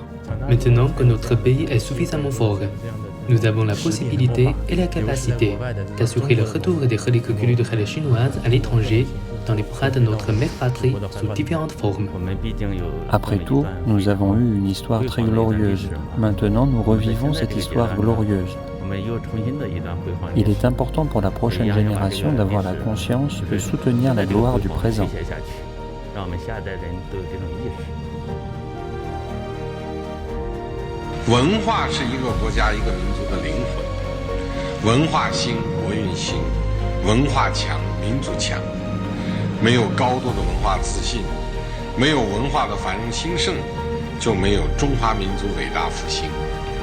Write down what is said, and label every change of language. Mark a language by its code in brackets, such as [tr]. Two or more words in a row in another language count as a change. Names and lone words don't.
[fr] Maintenant que notre pays est suffisamment fort, nous avons la possibilité et la capacité d'assurer le retour des reliques culturelles chinoises à l'étranger dans les bras de notre mère patrie sous différentes formes. Après tout, nous avons eu une histoire très glorieuse. Maintenant, nous revivons cette histoire glorieuse. Il est important pour la prochaine génération d'avoir la conscience de soutenir la gloire du présent. [zh] 文化是一个国家、一个民族的灵魂。文化兴，国运兴；文化强，民族强。没有高度的文化自信，没有文化的繁荣兴盛，就没有中华民族伟大复兴。